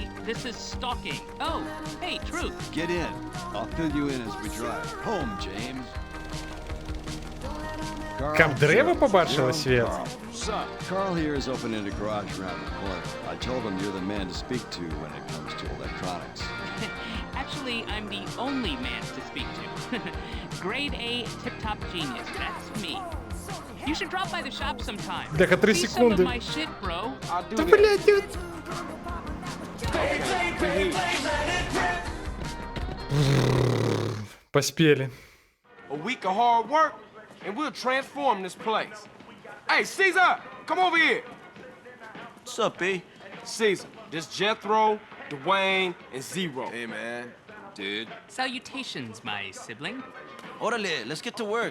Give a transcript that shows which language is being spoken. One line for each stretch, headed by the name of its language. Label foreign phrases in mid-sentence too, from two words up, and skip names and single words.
English: This is stalking. Oh, hey, Truth. Get in. I'll fill you in as we drive. Home, James.
Ukrainian: Каб древо побачило свет.
English: Carl here is opening a garage around the corner. I told him you're the man to speak to when it comes to electronics. Actually, I'm the only man to speak to. Grade A tip-top genius. That's me. You should drop by the shop sometime.
Belarusian: Бляха, 3
English: See some of
Russian: секунды.
English: my shit, bro.
Russian: Да, блядь, поспели.
English: A week of hard work, and we'll transform this place. Hey, Caesar, come over here. What's up, B? Caesar, this Jethro, Dwayne, and Zero. Hey, man. Dude. Salutations, my sibling. Orale, let's get to work.